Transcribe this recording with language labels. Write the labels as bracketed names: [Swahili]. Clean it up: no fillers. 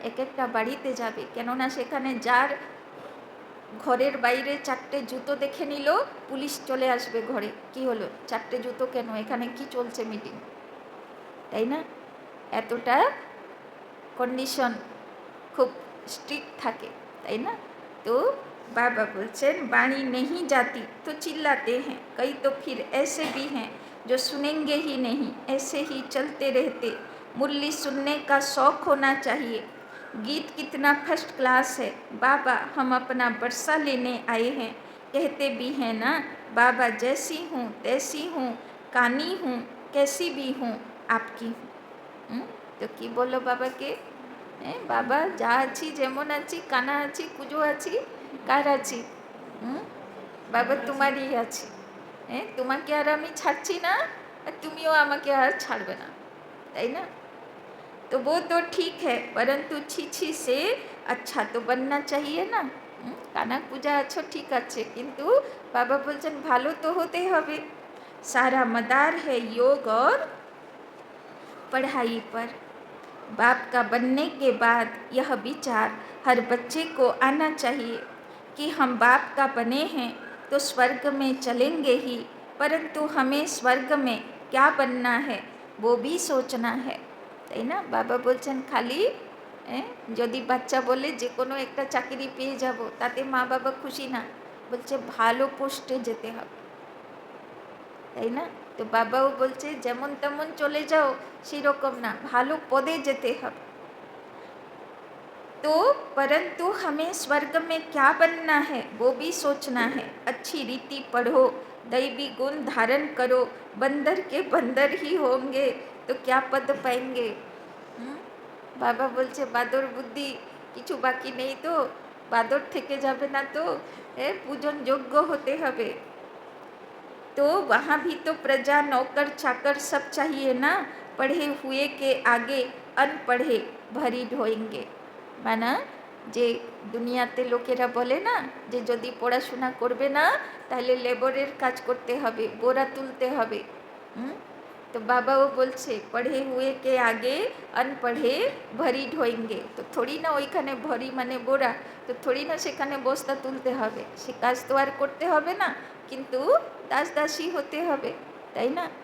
[Bangla] এক একটা বাড়িতে যাবে, কেননা সেখানে যার ঘরের বাইরে 4টে জুতো দেখে নিল, পুলিশ চলে আসবে ঘরে, কি হলো 4টে জুতো কেন, এখানে কি চলছে মিটিং, তাই না। এতটা কন্ডিশন খুব স্ট্রিক্ট থাকে, তাই না। [Hindi] তো बाबा बोलचन वाणी नहीं जाती तो चिल्लाते हैं, कई तो फिर ऐसे भी हैं जो सुनेंगे ही नहीं, ऐसे ही चलते रहते। मुरली सुनने का शौक़ होना चाहिए, गीत कितना फर्स्ट क्लास है, बाबा हम अपना बरसा लेने आए हैं। कहते भी हैं ना, बाबा जैसी हूँ तैसी हूँ, कानी हूँ कैसी भी हूँ आपकी हूँ। तो কি বললো বাবাকে, বাবা যা আছি, যেমন আছি, কানা আছি, কুজো আছি, কার আছি, বাবা তোমারই আছি, তোমাকে আর আমি ছাড়ছি না, আর তুমিও আমাকে আর ছাড়বে না, তাই না। तो वो तो ठीक है, परंतु छी से अच्छा तो बनना चाहिए ना। [Bangla] কানা পূজা আছো ঠিক আছে, কিন্তু বাবা বলছেন ভালো তো হতে হবে। [Hindi] सारा मदार है योग और पढ़ाई पर। बाप का बनने के बाद यह विचार हर बच्चे को आना चाहिए कि हम बाप का बने हैं तो स्वर्ग में चलेंगे ही, परंतु हमें स्वर्ग में क्या बनना है वो भी सोचना है, [Bangla] তাই না। বাবা বলছেন খালি যদি বাচ্চা বলে যে কোনো একটা চাকরি পেয়ে যাব, তাতে মা বাবা খুশি না, বলছে ভালো পোস্টে যেতে হবে, তাই না। তো বাবাও বলছে যেমন তেমন চলে যাও সেরকম না, ভালো পদে যেতে হবে। [Hindi] तो परंतु हमें स्वर्ग में क्या बनना है वो भी सोचना है। अच्छी रीति पढ़ो, दैवी गुण धारण करो, बंदर के बंदर ही होंगे तो क्या पद पाएंगे। [Bangla] बाबा बोलছে বাদর বুদ্ধি কিছু বাকি নেই তো, বাদর থেকে যাবে না তো, [Hindi] पूजन योग्य होते [Bangla] হবে। [Hindi] तो वहाँ भी तो प्रजा नौकर चाकर सब चाहिए ना, पढ़े हुए के आगे अनपढ़े भरी ढोएंगे। [Bangla] माना যে দুনিয়াতে লোকেরা বলে না যে যদি পড়াশোনা করবে না তাহলে লেবারের কাজ করতে হবে, বোরা তুলতে হবে। তো বাবাও বলছে [Hindi] পড়ে হুয়ে কে আগে अनपढ़े ভরি ঢোয়েঙ্গে। [Bangla] তো থোড়ি না ওইখানে ভরি মানে বোরা, তো থোড়ি না সেখানে বস্তা তুলতে হবে, সে কাজ তো আর করতে হবে না, কিন্তু দাস দাসী হতে হবে, তাই না।